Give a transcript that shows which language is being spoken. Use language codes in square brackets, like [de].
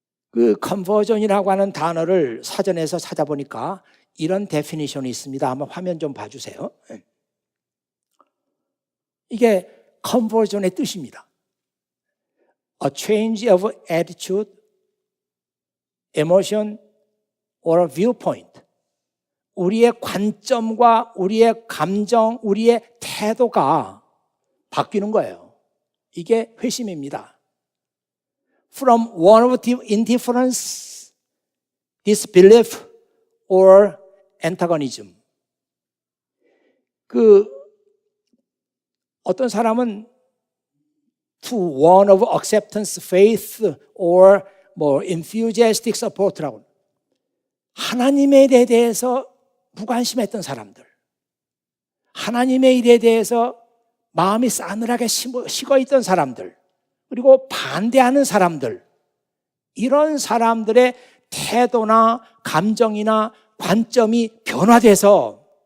[ko] 그 컨버전이라고 하는 단어를 사전에서 찾아보니까 이런 데피니션이 있습니다. 한번 화면 좀 봐주세요. 이게 컨버전의 뜻입니다. [en] A change of attitude, emotion, or viewpoint. [ko] 우리의 관점과 우리의 감정, 우리의 태도가 바뀌는 거예요. 이게 회심입니다. [en] From one of indifference, disbelief, or antagonism. [ko] 어떤 사람은 [en] to one of acceptance, faith, or enthusiastic support라고. [ko] 하나님의 일에 대해서 무관심했던 사람들, 하나님의 일에 대해서 마음이 싸늘하게 식어있던 사람들, 그리고 반대하는 사람들, 이런 사람들의 태도나 감정이나 관점이 변화돼서